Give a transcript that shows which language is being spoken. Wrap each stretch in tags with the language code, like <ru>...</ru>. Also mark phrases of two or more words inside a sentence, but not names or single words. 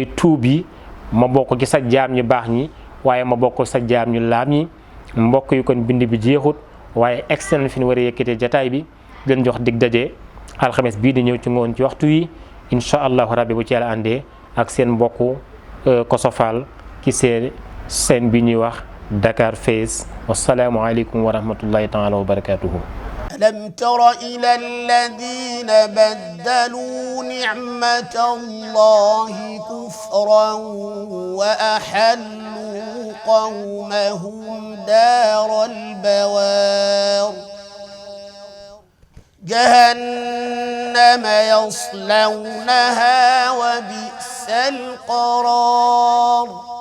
<wo>tuub yi ma bokk ci sa jaam ñu baax ñi waaye ma bokk sa jaam ñu laab ñi mbokk yu kon bind bi jeexut waaye externe fi ñu war a yëkkatee jataay bi leen jox dig daje alxames bii di ñëw ci ngoon ci waxtu yi</wo> <ar>إن شاء الله ربي</ar> <wo>bu ci yàlla àndee ak seen mbokku Koso Fall ci seen bi ñuy wax Dakar Face</wo> <ar>والسلام عليكم ورحمة الله تعالى وبركاته. ألم تر إلى الذين بدلوا نعمة الله كفرا وأحلوا قومهم دار البوار جهنم يصلونها وبئس القرار</ar>